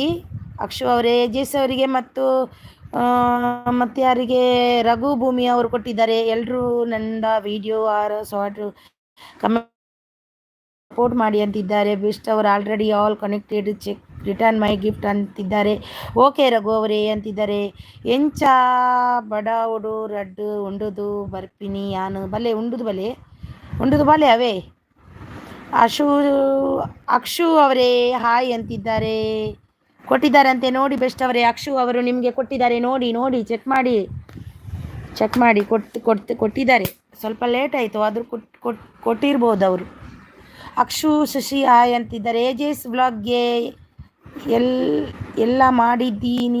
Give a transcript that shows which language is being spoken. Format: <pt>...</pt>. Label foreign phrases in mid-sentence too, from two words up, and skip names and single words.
<kn>ಅಕ್ಷು ಅವರೇ ಏಜಸ್ ಅವರಿಗೆ ಮತ್ತು ಯಾರಿಗೆ ರಘುಭೂಮಿ ಅವರು ಕೊಟ್ಟಿದ್ದಾರೆ. ಎಲ್ಲರೂ ನನ್ನ</kn> <en>video short comment support</en> <kn>ಮಾಡಿ ಅಂತಿದ್ದಾರೆ. ಬೆಸ್ಟ್ ಅವರು</kn> <en>already all connected check return my gift</en> <kn>ಅಂತಿದ್ದಾರೆ. ಓಕೆ ರಘು ಅವರೇ ಅಂತಿದ್ದಾರೆ.</kn> <tcy>ಎಂಚ ಬಡಾವುಡು ರಡ್ಡು ಉಂಡುದು ಬರ್ಪಿನಿ ಯಾನು ಬಲೆ ಉಂಡುದು ಬಲೆ ಅವೇ.</tcy> <kn>ಅಕ್ಷು ಅವರೇ ಹಾಯ್ ಅಂತಿದ್ದಾರೆ. ಕೊಟ್ಟಿದ್ದಾರಂತೆ ನೋಡಿ ಬೆಸ್ಟ್ ಅವರೇ. ಅಕ್ಷು ಅವರು ನಿಮಗೆ ಕೊಟ್ಟಿದ್ದಾರೆ ನೋಡಿ ಚೆಕ್ ಮಾಡಿ ಕೊಟ್ಟಿದ್ದಾರೆ. ಸ್ವಲ್ಪ ಲೇಟ್ ಆಯಿತು, ಆದರೂ ಕೊಟ್ಟಿರ್ಬೋದು ಅವರು. ಅಕ್ಷು ಶಶಿ ಹಾಯ್ ಅಂತಿದ್ದಾರೆ. ಏಜಸ್ ವ್ಲಾಗ್ಗೆ ಎಲ್ಲ ಮಾಡಿದ್ದೀನಿ.</kn>